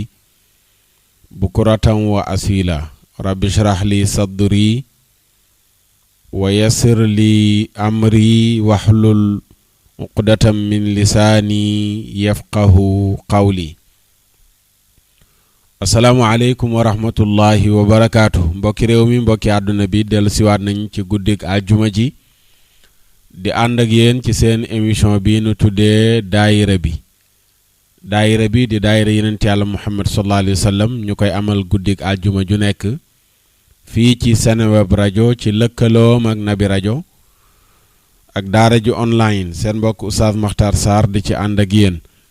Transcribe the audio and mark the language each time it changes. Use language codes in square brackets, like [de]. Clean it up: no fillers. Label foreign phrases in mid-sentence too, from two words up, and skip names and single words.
[ar] بكرة وأصيلا رب اشرح لي صدري ويسر لي أمري واحلل عقدة من لساني يفقه قولي السلام عليكم ورحمة الله وبركاته [wo] mbokki réew mi mbokki àdduna bi dellu siwaat nañ ci guddik àjjuma ji di ànd ak yéen ci seen émission bi nu tuddee daayira bi di daayira yenent yàlla Muhammad [ar] صلى الله عليه وسلم [wo] ñu koy amal guddik àjjuma ju nekk fii ci Seneweb rajo ci lëkkaloom ak Nabi rajo ak daara ju online seen mbokk Oustaz Makhtar Sarr di ci ànd ak yéen